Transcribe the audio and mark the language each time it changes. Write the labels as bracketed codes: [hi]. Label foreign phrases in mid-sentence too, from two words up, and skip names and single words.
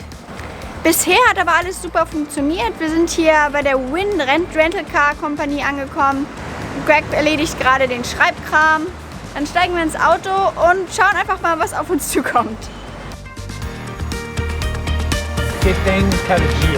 [de] Bisher hat aber alles super funktioniert. Wir sind hier bei der Win Rental Car Company angekommen. Greg erledigt gerade den Schreibkram. Dann steigen wir ins Auto und schauen einfach mal, was auf uns zukommt. [pt] Que tem cada dia.